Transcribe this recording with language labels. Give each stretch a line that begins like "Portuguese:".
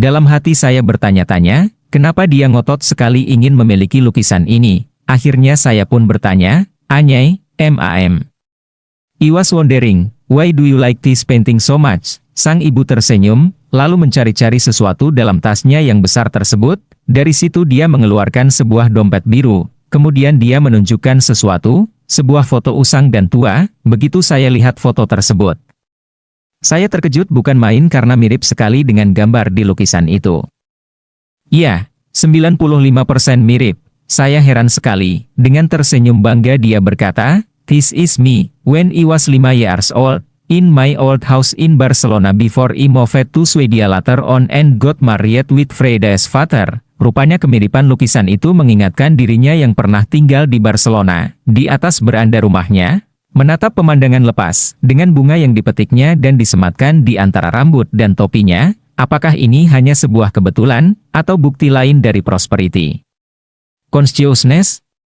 Indonesian: Dalam hati saya bertanya-tanya, kenapa dia ngotot sekali ingin memiliki lukisan ini. Akhirnya saya pun bertanya,
English: "Anyai, ma'am. I was wondering, why do you like this painting so much?"
Indonesian: Sang ibu tersenyum, lalu mencari-cari sesuatu dalam tasnya yang besar tersebut. Dari situ dia mengeluarkan sebuah dompet biru. Kemudian dia menunjukkan sesuatu, sebuah foto usang dan tua. Begitu saya lihat foto tersebut, saya terkejut bukan main karena mirip sekali dengan gambar di lukisan itu. Ya, 95% mirip. Saya heran sekali. Dengan tersenyum bangga dia berkata,
English: "This is me, when I was 5 years old, in my old house in Barcelona before I moved to Sweden later on and got married with Freda's father."
Indonesian: Rupanya kemiripan lukisan itu mengingatkan dirinya yang pernah tinggal di Barcelona. Di atas beranda rumahnya, menatap pemandangan lepas, dengan bunga yang dipetiknya dan disematkan di antara rambut dan topinya. Apakah ini hanya sebuah kebetulan, atau bukti lain dari prosperity? Consciousness,